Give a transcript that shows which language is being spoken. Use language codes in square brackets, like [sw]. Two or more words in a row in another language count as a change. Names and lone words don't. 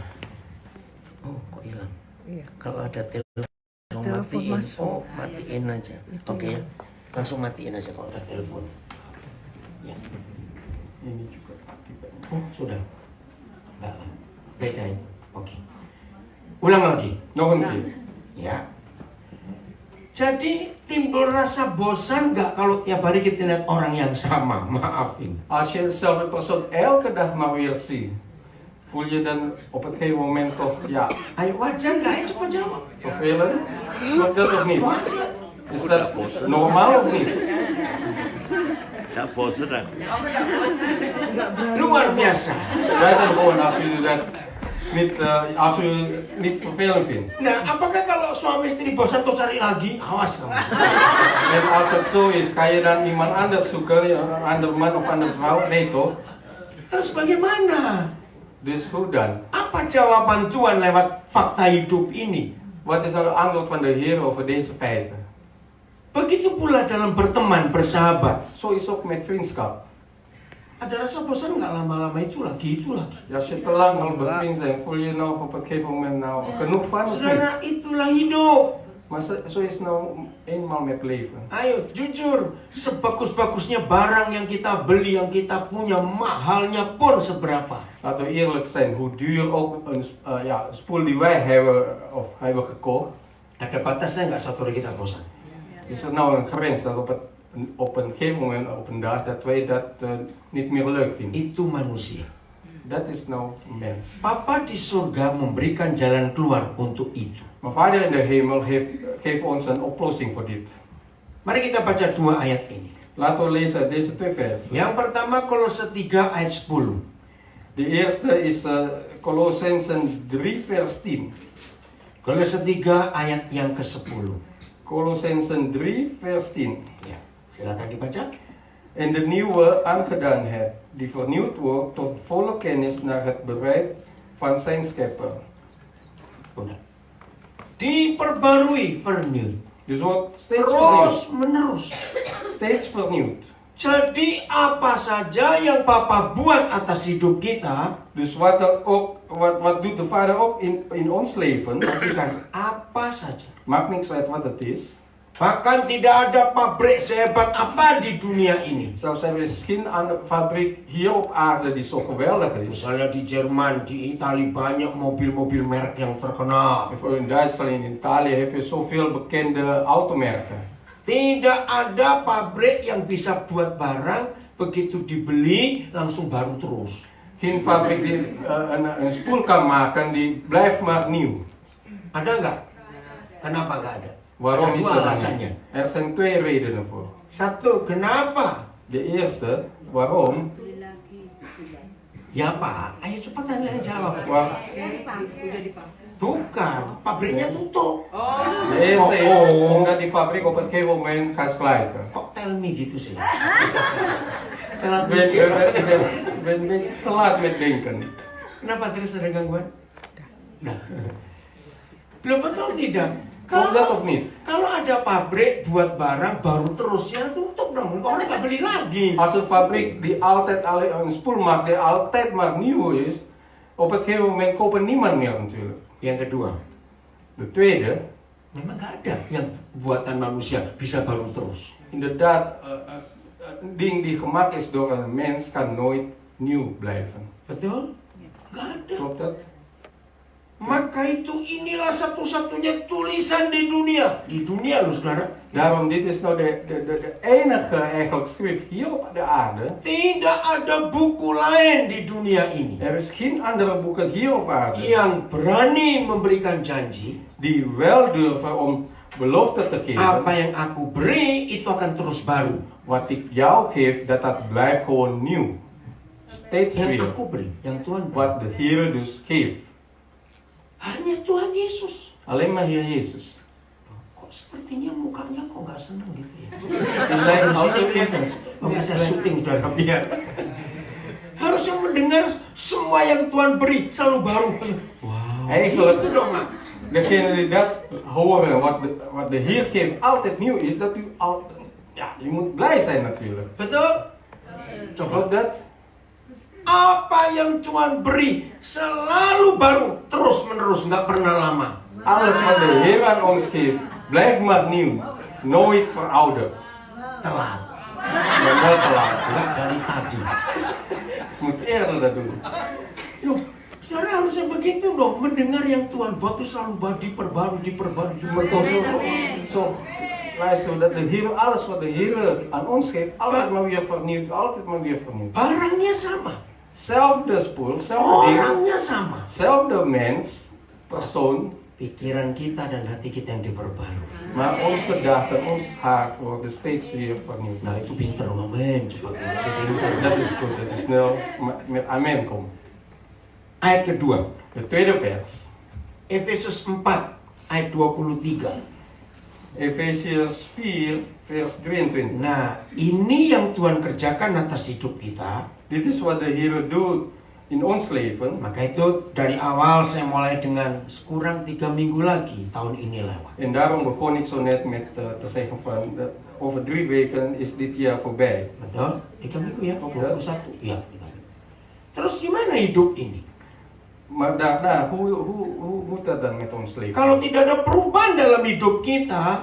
[id] Oh, kok hilang? Iya. Kalau ada telepon Telepon matiin. masuk. Oh, matiin aja. Itu Oke ya. ya. Langsung matiin aja kalau ada telepon. Ya. Ini juga aktifkan. Oh, sudah. Enggak lah. Beda itu. Oke. Ulang lagi. [nl] Nog een keer. [id] Ya. Jadi timbul rasa bosan nggak kalau tiap hari kita lihat orang yang sama? Maafin. [nl] Als je dezelfde persoon elke dag maar weer ziet, voel je dan op het gegeven moment toch, ja, [id] Ayo wajar nggak? Ayo coba jawab. [nl] vervelend? Klopt dat of niet? [id] Wajar. [nl] Is dat normaal of niet? [id] Tak bosan aku. Luar biasa. [nl] Dat is gewoon als u niet vervelend vindt. [id] Nah, apakah kalau suami istri bosan terus cari lagi? Awas kamu. [nl] En als het zo is, ga je dan iemand anders zoeken, een ander man of andere vrouw? Nee toch? [id] Terus bagaimana? [nl] Dus hoe dan? [id] Apa jawaban Tuhan lewat fakta hidup ini? [nl] Wat is nou het antwoord van de Heer over deze feiten? [id] Begitu pula dalam berteman, bersahabat. [nl] Zo is ook met vriendschap. [id] Ada rasa bosan nggak lama-lama itu lagi. [nl] Als je te lang al bevriend bent, voel je nou op het gegeven moment nou genoeg van of niet? [id] Saudara, itulah hidup. [nl] Maar zo is nou eenmaal met leven. [id] Ayo, jujur. Sebagus-bagusnya barang yang kita beli, yang kita punya, mahalnya pun seberapa. [nl] Laten we eerlijk zijn, hoe duur ook een spoel die wij hebben gekocht, [id] Ada batasnya nggak satu hari kita bosan? [nl] is er nou een grens dat op een gegeven moment, op een dag, dat wij dat niet meer leuk vinden. [id] Itu manusia. [nl] Dat is nou mens. [id] Papa di surga memberikan jalan keluar untuk itu. [nl] Maar Vader in de hemel geeft ons een oplossing voor dit. [id] Mari kita baca 2 ayat ini. [nl] Laten we lezen deze 2 versen. [id] Yang pertama Kolose 3 ayat 10. [nl] De eerste is Kolossenzen 3 vers 10. [id] Kolose 3 ayat yang ke-10. [nl] Kolossenzen 3 vers 10. [id] Ya, silakan dibaca. [nl] En de nieuwe aangedaanheid, die vernieuwd wordt tot volle kennis naar het bereik van zijn schepper. [id] Udah. Diperbarui, [nl] vernieuwd. Dus wordt steeds [id] Terus [nl] vernieuwd. [id] menerus. [nl] Steeds vernieuwd. [id] Jadi apa saja yang Papa buat atas hidup kita, [nl] Dus wat doet de vader ook in ons leven, [id] bukan apa saja. [nl] maakt niks uit wat het is. [id] Bahkan tidak ada pabrik sehebat apa di dunia ini. [nl] Zelfs er is geen fabriek hier op aarde die zo geweldig is. [id] Misalnya di Jerman, di Italia banyak mobil-mobil merek yang terkenal. [nl] Bijvoorbeeld in Duitsland en in Italië heb je zoveel bekende automerken. [id] Tidak ada pabrik yang bisa buat barang begitu dibeli langsung baru terus. [nl] Geen fabriek die een spoel kan maken die blijft maar nieuw. [id] Ada nggak? Kenapa nggak ada? [nl] Waarom [id] Ada [nl] is [id] dua [nl] dat [id] alasannya. [nl] niet? Er zijn twee redenen voor. [id] Satu, kenapa? [nl] De eerste, waarom? [id] Ya Pak, ayo cepat tanya jawab. [nl] Waar- [id] Bukan, pabriknya tutup. [nl] De eerste is Oh. omdat die fabriek op een gegeven moment gaat sluiten. [id] Kok [en] tell me [id] gitu sih? Telat [nl] Ben [id] mikir. [nl] een beetje te laat met denken. [id] Kenapa terus ada gangguan? Nah. Belum betul tidak? [nl] Klopt dat of niet? [id] Kalau ada pabrik buat barang baru terus ya tutup dong. Orang nggak beli lagi. [nl] Als een fabriek die altijd alleen een spoel maakt, die altijd maar nieuw is, op het gegeven moment kopen niemand meer natuurlijk. [id] Yang kedua, [nl] De tweede, [id] memang nggak ada yang buatan manusia bisa baru terus. [nl] inderdaad, een ding die gemaakt is door een mens kan nooit nieuw blijven. [id] Betul? Nggak ada. [nl] Klopt dat? [id] Maka itu inilah satu-satunya tulisan di dunia. Di dunia loh saudara. [nl] Daarom, dit is nou de enige eigenlijk schrift hier op de aarde. [id] Tidak ada buku lain di dunia ini [nl] Er is geen andere boeken hier op aarde [id] yang berani memberikan janji. [nl] die wel durven om belofte te [id] Apa [nl] geven. [id] yang aku beri itu akan terus baru. [nl] Wat ik jou geef, dat blijft gewoon nieuw. Steeds [id] Yang [nl] weer. [id] aku beri, yang Tuhan beri. [nl] Wat de Heer dus geeft. [id] Hanya Tuhan Yesus. [nl] Alleen maar Heer Jezus. [id] Kok sepertinya mukanya kok nggak senang gitu ya? [nl] Het lijkt alsof [id] Oke, saya syuting saudara biar. Harusnya mendengar semua yang Tuhan beri selalu baru. Wow. [nl] Eigenlijk, [id] Itu dong, Mak. [nl] degene die dat horen, wat de Heer geeft, altijd nieuw is, dat u al, ja, je moet blij zijn natuurlijk. [id] Betul? Coba. [nl] Klopt dat? [id] Apa yang Tuhan beri selalu baru, terus menerus, nggak pernah lama. [nl] Alles wat de Heer aan ons geeft, blijft maar nieuw. Nooit verouderd. [id] Telat. [nl] Maar wel te laat. [id] Nggak dari tadi. [nl] Je moet eerder dat doen. [id] Loh, saudara harusnya begitu dong. Mendengar yang Tuhan buat itu selalu diperbarui. [nl] Maar toch zo, luister, dat de Heer, alles wat de Heer aan ons geeft, altijd maar weer vernieuwd, altijd maar weer vernieuwd. [id] Barangnya sama. [nl] Zelfde spoel, zelfde ding, [id] Orangnya sama. [nl] zelfde mens, persoon, [id] Pikiran kita dan hati kita yang diperbarui. [nl] maar ons gedachten, ons hart worden steeds weer vernieuwd. [id] Nah itu pinter, amen. Cepat. Itu pinter. [nl] Dat is goed, dat is snel met amen komt. [id] Ayat kedua. [nl] De tweede vers, [id] Efesus 4 ayat 23. [nl] Efesiërs 4, vers 22. [id] Nah, ini yang Tuhan kerjakan atas hidup kita. [nl] Dit is wat de Heer doet in ons leven. [id] Maka itu dari awal saya mulai dengan kurang 3 minggu lagi tahun ini lewat. [nl] En daarom begon ik zo net met te zeggen van, over 3 weken is dit jaar voorbij. [id] Betul? 3 minggu ya? Oke. 21? Iya, 3 minggu. Terus gimana hidup ini? [nl] Maar daarna, hoe moet dat dan met ons leven? [id] Kalau tidak ada perubahan dalam hidup kita,